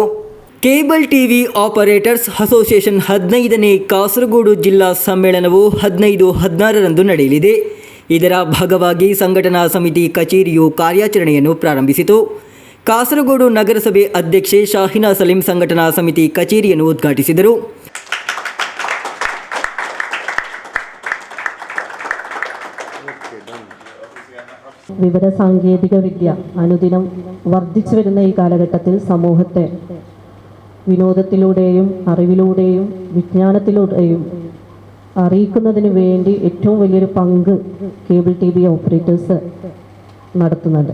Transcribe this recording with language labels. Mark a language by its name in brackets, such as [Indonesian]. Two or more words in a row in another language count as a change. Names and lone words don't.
[Kannada] ಕೇಬಲ್ ಟಿವಿ ಆಪರೇಟರ್ಸ್ ಅಸೋಸಿಯೇಷನ್ 15ನೇ ಕಾಸರಗೋಡು ಜಿಲ್ಲಾ ಸಮ್ಮೇಳನವು 15-16ರಂದು ನಡೆಯಲಿದೆ. ಇದರ ಭಾಗವಾಗಿ ಸಂಘಟನಾ ಸಮಿತಿ ಕಚೇರಿಯು ಕಾರ್ಯಾಚರಣೆಯನ್ನು ಪ್ರಾರಂಭಿಸಿತು. ಕಾಸರಗೋಡು ನಗರಸಭೆ ಅಧ್ಯಕ್ಷೆ ಶಾಹಿನಾ ಸಲೀಂ ಸಂಘಟನಾ ಸಮಿತಿ ಕಚೇರಿಯನ್ನು ಉದ್ಘಾಟಿಸಿದರು. [Malayalam] വിവരസാങ്കേതിക വിദ്യ അനുദിനം വർദ്ധിച്ചു വരുന്ന ഈ കാലഘട്ടത്തിൽ സമൂഹത്തെ വിനോദത്തിലൂടെയും അറിവിലൂടെയും വിജ്ഞാനത്തിലൂടെയും അറിയിക്കുന്നതിന് വേണ്ടി ഏറ്റവും വലിയൊരു പങ്ക് കേബിൾ TV ഓപ്പറേറ്റേഴ്സ് നടത്തുന്നുണ്ട്.